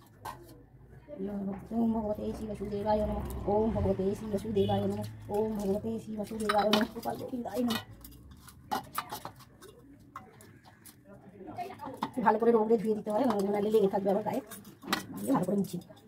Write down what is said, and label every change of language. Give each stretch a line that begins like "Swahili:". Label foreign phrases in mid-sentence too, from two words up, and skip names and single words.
Sanskrit: ওম ভগবতে শ্রী বসুদেবায় নমঃ, ওম ভগবতে শ্রী বসুদেবায় নমঃ, ওম ভগবতে শ্রী বসুদেবায় নমঃ। গোপাল গোবিন্দায় নমঃ।
Bangla: ভালো করে রোদে ধুয়ে দিতে হয়, নাহলে লেগে থাকবে আবার গায়ে, ভালো করে মুছি।